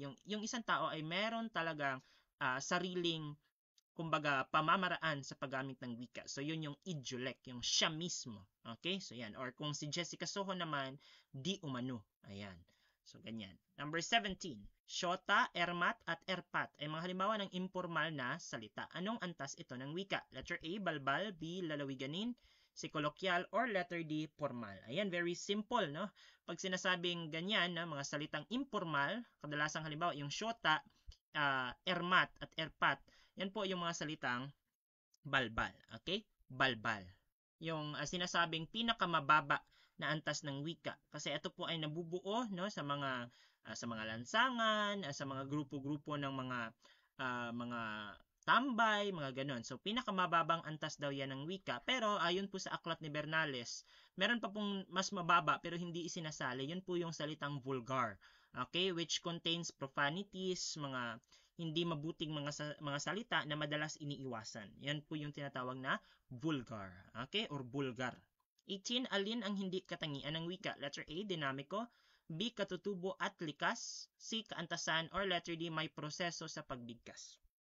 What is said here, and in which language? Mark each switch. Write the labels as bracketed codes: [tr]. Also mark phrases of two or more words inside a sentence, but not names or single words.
[tl] Yung isang tao ay meron talagang sariling kumbaga pamamaraan sa paggamit ng wika. So yun yung idiolect, yung siya mismo. Okay? So yan. Or kung si Jessica Soho naman, di umano. Ayan. So ganyan. Number 17. Shota, ermat, at erpat ay mga halimbawa ng informal na salita. Anong antas ito ng wika? Letter A, balbal. B, lalawiganin. C, kolokyal. Or letter D, formal. Ayan, [en] very simple, [tl] no? Pag sinasabing ganyan, na mga salitang informal, kadalasang halimbawa yung shota, ermat, at erpat, yan po yung mga salitang balbal. Okay? Balbal. Yung sinasabing pinakamababa na antas ng wika. Kasi ito po ay nabubuo no sa mga lansangan, sa mga grupo-grupo ng mga tambay, mga ganon. So pinakamababang antas daw yan ng wika. Pero ayon po sa aklat ni Bernales, meron pa pong mas mababa pero hindi isinasali. Yun po yung salitang vulgar. [en] Okay? Which contains profanities, [tl] mga hindi mabuting mga salita na madalas iniiwasan. Yan po yung tinatawag na vulgar. Okay? Or bulgar. 18. Alin ang hindi katangian ng wika? Letter A, dinamiko. B, katutubo at likas. C, kaantasan. Or letter D, may proseso sa pagbigkas.